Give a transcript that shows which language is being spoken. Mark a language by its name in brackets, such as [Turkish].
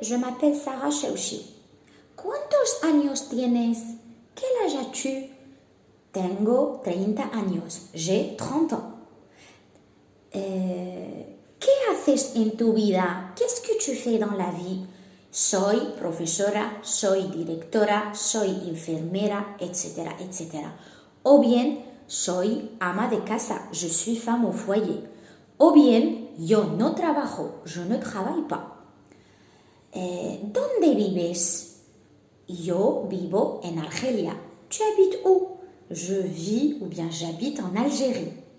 [French] Je m'appelle Sara Sheushi. [Spanish] ¿Cuántos años tienes? [French] Quel âge as-tu? [Spanish] Tengo 30 años. [French] J'ai 30 ans. [Spanish] ¿Qué haces en tu vida? [French] Qu'est-ce que tu fais dans la vie? [Spanish] Soy profesora, soy directora, soy enfermera, etc., etc. O bien, soy ama de casa, [French] je suis femme au foyer. [Spanish] O bien, yo no trabajo, [French] je ne travaille pas. [Spanish] ¿Dónde vives? Yo vivo en Argelia. [French] Tu habites où? Je vis ou bien j'habite en Algérie.